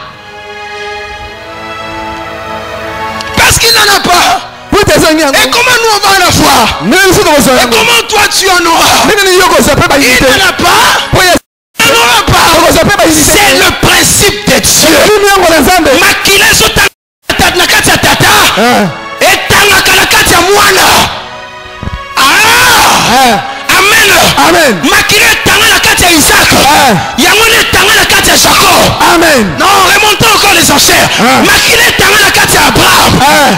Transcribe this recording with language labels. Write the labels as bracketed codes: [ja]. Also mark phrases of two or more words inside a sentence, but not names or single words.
[fr] Parce qu'il n'en a pas. Et comment nous on va en avoir? Et comment toi tu en auras? Il n'en a pas. Il n'en aura pas. C'est le principe de Dieu. [ln] Makila sota na kati ya tata. Etanga kala kati ya mwana. Amen. Amen. Makila etanga na kati ya Isaac. Yamone etanga na kati ya Jacob. Amen. [fr] Non, remontons encore les enchères. [ln] Makila etanga na kati ya Abraham.